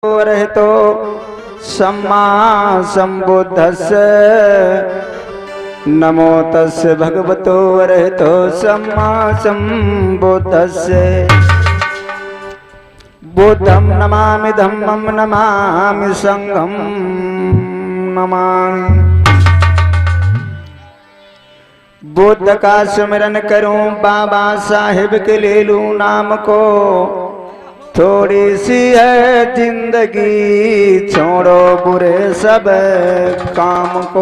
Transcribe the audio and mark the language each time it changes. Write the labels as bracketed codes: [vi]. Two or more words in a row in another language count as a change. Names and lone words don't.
[pi] रहतो सम्मा संबुद्धस्य नमो तस्य भगवतो रहतो सम्मा संबुद्धस्य बुद्धं नमामि धम्मं नमामि संघं नमामि। [hi] बुद्ध का सुमिरन करूं बाबा साहिब के ले लूं नाम को, थोड़ी सी है जिंदगी छोड़ो बुरे सब काम को।